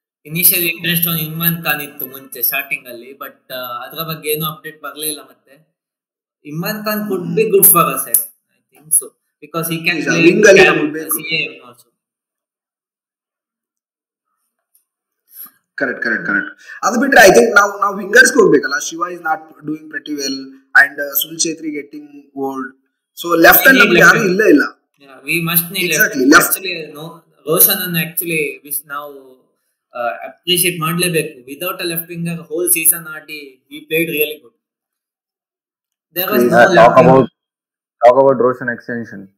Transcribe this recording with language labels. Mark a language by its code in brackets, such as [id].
[kn] Initial interest on Imran Khan ಇತ್ತು ಮುಂಚೆ starting ಅಲ್ಲಿ, ಬಟ್ ಅದರ ಬಗ್ಗೆ ಏನು ಅಪ್ಡೇಟ್ ಬರಲಿಲ್ಲ. [en] ಮತ್ತೆ Imran Khan could be good for us, I think so, because he can play CAM also. Correct. ಅದು ಬಿಟ್ರೆ I think [kn] ನಾವು ವಿಂಗರ್ಸ್ ಹೋಗ್ಬೇಕಲ್ಲ. [en] Shiva is not doing pretty well and Sunil Chhetri getting old. So left and [kn] ನಮ್ಗೆ ಯಾರು ಇಲ್ಲ. [en] We must need exactly left. Actually no, [kn] Roshan ಅನ್ನು actually ನಾವು appreciate ಮಾಡಲೇಬೇಕು. [en] Without a left winger whole season ಆಡಿ he played really good. There was no left winger. Talk about Roshan extension.